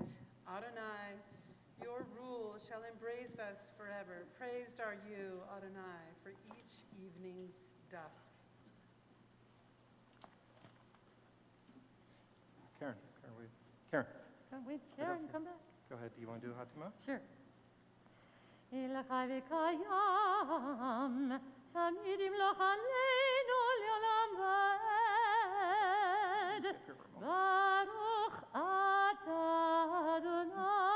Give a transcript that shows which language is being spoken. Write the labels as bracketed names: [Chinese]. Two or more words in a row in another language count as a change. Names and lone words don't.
[English] Adonai, your rule shall embrace us forever. Praised are you, Adonai, for each evening's dusk. Karen, wait. Karen, Wait, Karen, come back. go ahead. Do you want to do the Hatima? [Hebrew] Sure. אל חי וקיים, תמיד ימלוך עלינו לעולם ועד. ברוך אתה אדוני.